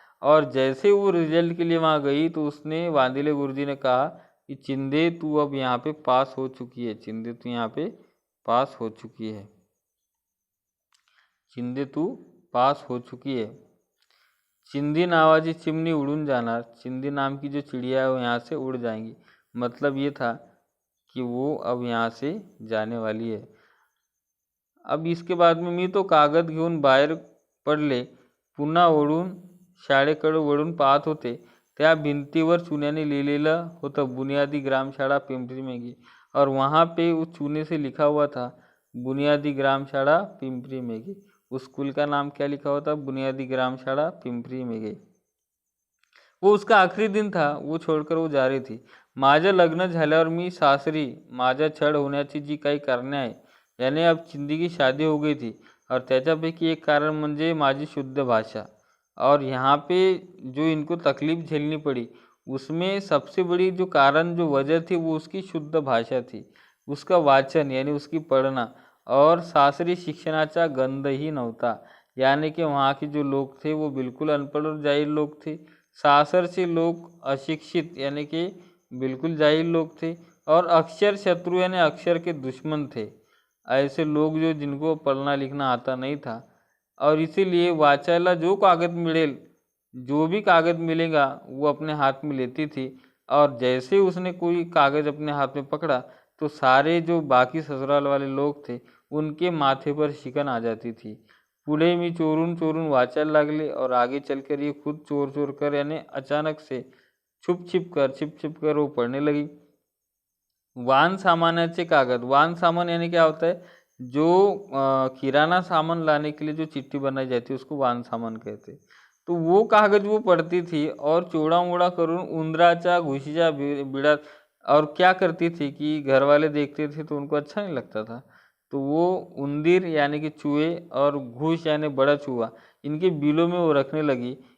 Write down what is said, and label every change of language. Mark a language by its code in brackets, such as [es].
[hi] और जैसे वो रिजल्ट के लिए वहाँ गई तो उसने वांदिले गुरुजी ने कहा कि चिंदे तू अब यहाँ पे पास हो चुकी है, चिंदे तू यहाँ पे पास हो चुकी है, चिंदे तू पास हो चुकी है। [mr] चिंदी नावाची चिमनी उड़ून जाणार, [hi] चिंदी नाम की जो चिड़िया है वो यहाँ से उड़ जाएंगी। मतलब ये था कि वो अब यहाँ से जाने वाली है। अब इसके बाद में [mr] मी तो कागद घेऊन बाहेर पडले, पुन्हा ओढून शाळेकडे वळून पाहत होते। त्या भिंतीवर चुन्याने लिहिलेलं होतं, [hi] बुनियादी ग्रामशाला पिंपरी में गी, और वहाँ पे उस चूने से लिखा हुआ था बुनियादी ग्रामशाला पिंपरी में गी। उस स्कूल का नाम क्या लिखा हुआ था? बुनियादी ग्रामशाला पिंपरी में गी। वो उसका आखरी दिन था, वो छोड़कर वो जा रही थी। [mr] माझं लग्न झाल्यावर मी सासरी माझ्या छळ होण्याची जी काही कारणे आहे, [hi] यानी अब चिंदी की शादी हो गई थी, [mr] और त्याच्यापैकी एक कारण म्हणजे माझी शुद्ध भाषा। [hi] और यहाँ पे जो इनको तकलीफ झेलनी पड़ी, उसमें सबसे बड़ी जो कारण जो वजह थी वो उसकी शुद्ध भाषा थी, उसका वाचन यानी उसकी पढ़ना, [mr] और सासरी शिक्षणाचा गंधही नव्हता, [hi] यानी कि वहाँ के जो लोग थे वो बिल्कुल अनपढ़ और जाहिल लोग थे। सासर से लोग अशिक्षित यानी कि बिल्कुल जाहिल लोग थे, और अक्षर शत्रु यानी अक्षर के दुश्मन थे, ऐसे लोग जो जिनको पढ़ना लिखना आता नहीं था। और इसीलिए वाचायला जो कागज मिलेल, जो भी कागज मिलेगा वो अपने हाथ में लेती थी, और जैसे उसने कोई कागज अपने हाथ में पकड़ा तो सारे जो बाकी ससुराल वाले लोग थे उनके माथे पर शिकन आ जाती थी। [mr] पुढे मी चोरून चोरून वाचायला लागले, [hi] और आगे चलकर ये खुद चोर चोर कर यानी अचानक से छुप छिप कर वो पढ़ने लगी। [mr] वाहन सामानाचे कागज, [hi] वाहन सामान यानी क्या होता है? जो किराना सामान लाने के लिए जो चिट्ठी बनाई जाती है उसको वाहन सामान कहते हैं। तो वो कागज वो पढ़ती थी और [mr] चोड़ा मोड़ा करून उंदराच्या घुशीच्या बिड़ात, [hi] और क्या करती थी कि घर वाले देखते थे तो उनको अच्छा नहीं लगता था, तो वो उंदीर यानी कि चूहे और घूस यानी बड़ा चूहा, इनके बिलों में वो रखने लगी।